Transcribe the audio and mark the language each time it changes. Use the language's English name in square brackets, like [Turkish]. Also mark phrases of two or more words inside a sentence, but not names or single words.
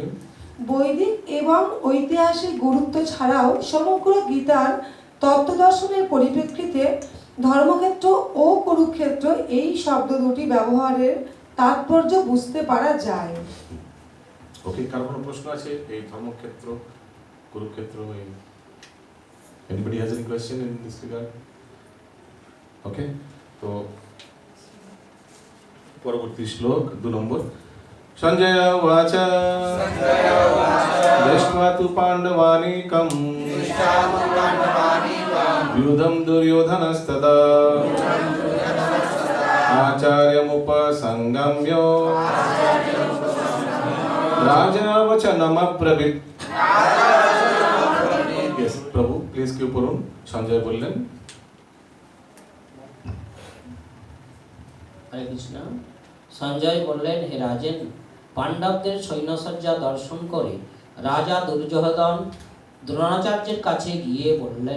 [Bangla] বৈদিক এবং ঐতিহাসিক গুরুত্ব ছাড়াও সমগ্র গীতার তত্ত্বদর্শনের পরিপ্রেক্ষিতে ধর্মক্ষেত্র ও কুরুক্ষেত্র এই শব্দ দুটি ব্যবহারের তাৎপর্য বুঝতে পারা যায়। ওকে, কার কোনো প্রশ্ন আছে এই ধর্মক্ষেত্র কুরুক্ষেত্র? [English] Anybody has any question in this regard? [Bangla] Okay, তো পরবর্তী শ্লোক 2 নম্বর। [Sanskrit] সঞ্জয় উবাচ দৃष्ट्वा तु पाण्डवानीकं व्यूढं दुर्योधनस्तदा आचार्यमुपसंगम्य राजा वचनमब्रवीत्। [English] Yes, [Bangla] প্রভু প্লিজ কেউ পড়ুন। সঞ্জয় বললেন, [Sanskrit] হরে কৃষ্ণ। [Bangla] সঞ্জয় বললেন, হে রাজেন, পাণ্ডবদের সৈন্যসজ্জা দর্শন করে রাজা দুর্যোধন দ্রোণাচার্যের কাছে গিয়ে বললেন।